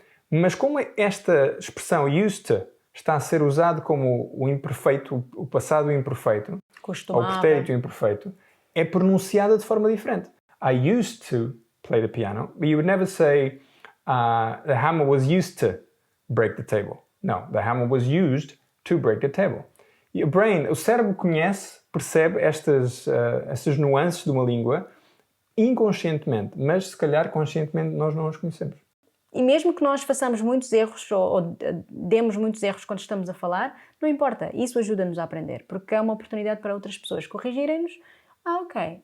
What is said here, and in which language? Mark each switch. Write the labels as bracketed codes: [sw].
[pt] Mas como esta expressão "used to" está a ser usado como o imperfeito, o passado imperfeito, ou o pretérito imperfeito, é pronunciada de forma diferente. [en] "I used to play the piano", but you would never say "the hammer was used to break the table". No, the hammer was used to break the table. [pt] E o cérebro percebe estas nuances de uma língua inconscientemente, mas se calhar conscientemente nós não as conhecemos. E mesmo que nós façamos muitos erros ou demos muitos erros quando estamos a falar, não importa, isso ajuda-nos a aprender, porque é uma oportunidade para outras pessoas corrigirem-nos. Ok.